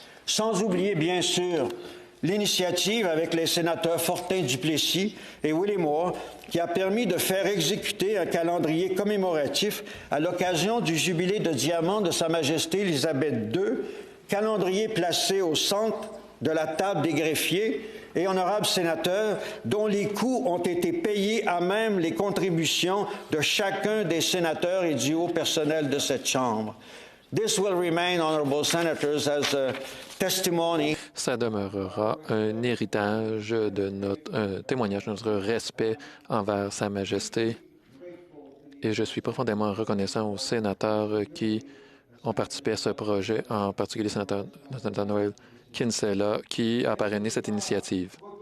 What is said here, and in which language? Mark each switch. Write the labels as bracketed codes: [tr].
[fr] Sans oublier, bien sûr, l'initiative avec les sénateurs Fortin-Duplessis et Willie-Moore qui a permis de faire exécuter un calendrier commémoratif à l'occasion du jubilé de diamant de Sa Majesté Élisabeth II, calendrier placé au centre de la table des greffiers et honorables sénateurs dont les coûts ont été payés à même les contributions de chacun des sénateurs et du haut personnel de cette Chambre. [en] This will remain, honorable senators, as a testimony. [fr] Ça demeurera un héritage un témoignage de notre respect envers Sa Majesté. Et je suis profondément reconnaissant aux sénateurs qui ont participé à ce projet, en particulier le sénateur Noël Kinsella, qui a parrainé cette initiative.